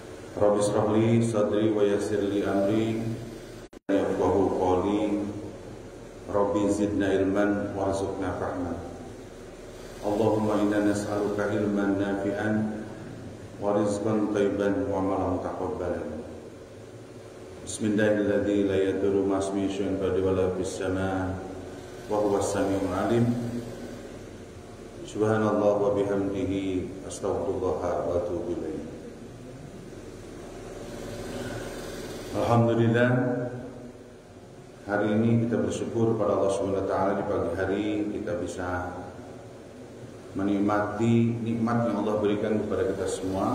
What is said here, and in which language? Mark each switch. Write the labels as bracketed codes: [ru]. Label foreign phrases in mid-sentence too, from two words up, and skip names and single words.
[ar] رب اشرح لي صدري ويسر لي أمري يفقهوا قولي. رب زدنا علما وارزقنا فهما. اللهم إنا نسألك علما نافعا ورزقا طيبا وعملا متقبلا. Bismillahirrahmanirrahim. لا يضر مع اسمه شيء ولا في السماء وهو السميع العليم. سبحان الله وبحمده أستغفر الله وأتوب إليه. [id] Alhamdulillah, hari ini kita bersyukur pada Allah [ar] سبحانه وتعالى [id] di pagi hari kita bisa menikmati nikmat yang Allah berikan kepada kita semua.